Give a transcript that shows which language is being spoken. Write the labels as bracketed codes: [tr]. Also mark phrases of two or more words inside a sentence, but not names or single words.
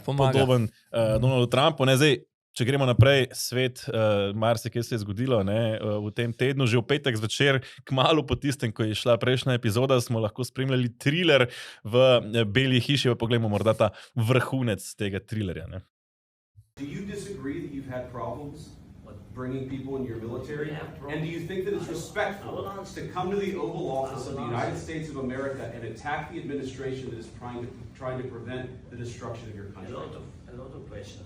[sl] Podoben Donaldu Trumpu. Ne, zdaj, če gremo naprej, svet, marsikaj se je zgodilo, ne, v tem tednu, že v petek zvečer, kmalu po tistem, ko je šla prejšnja epizoda, smo lahko spremljali triler v Beli hiši, pa poglejmo morda ta vrhunec tega trilerja. Ne. [en] Do you disagree that you've had problems bringing people into your military? And do you think that it's respectful to come to the Oval Office of the United States of America and attack the administration that is trying to prevent the destruction of your country? A lot of questions.